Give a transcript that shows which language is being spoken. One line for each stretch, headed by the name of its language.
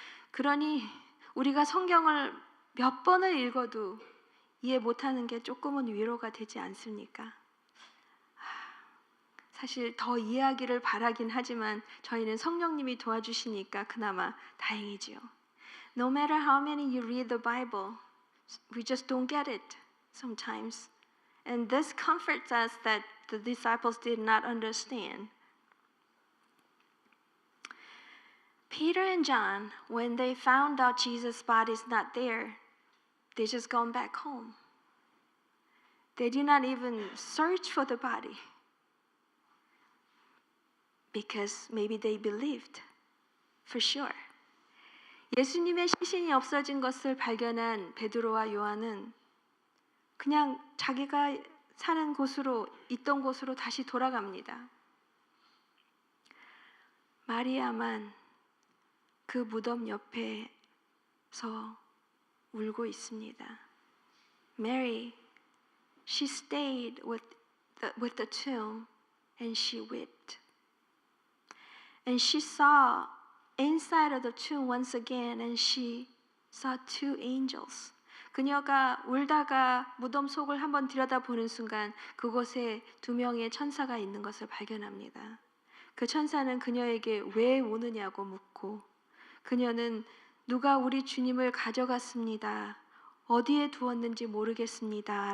Korean: 그러니 우리가 성경을 몇 번을 읽어도 이해 못하는 게 조금은 위로가 되지 않습니까? 사실 더 이해하기를 바라긴 하지만 저희는 성령님이 도와주시니까 그나마 다행이지요.
English: No matter how many you read the Bible, we just don't get it sometimes. And this comforts us that the disciples did not understand. Peter and John, when they found out Jesus' body is not there, they just gone back home. They did not even search for the body because maybe they believed for sure.
Korean: 예수님의 시신이 없어진 것을 발견한 베드로와 요한은 그냥 자기가 사는 곳으로 있던 곳으로 다시 돌아갑니다. 마리아만 그 무덤 옆에서 울고 있습니다.
English: Mary, she stayed with the tomb and she wept. And she saw inside of the tomb once again and she saw two angels.
Korean: 그녀가 울다가 무덤 속을 한번 들여다보는 순간 그곳에 두 명의 천사가 있는 것을 발견합니다. 그 천사는 그녀에게 왜 우느냐고 묻고 그녀는 누가 우리 주님을 가져갔습니다. 어디에 두었는지 모르겠습니다.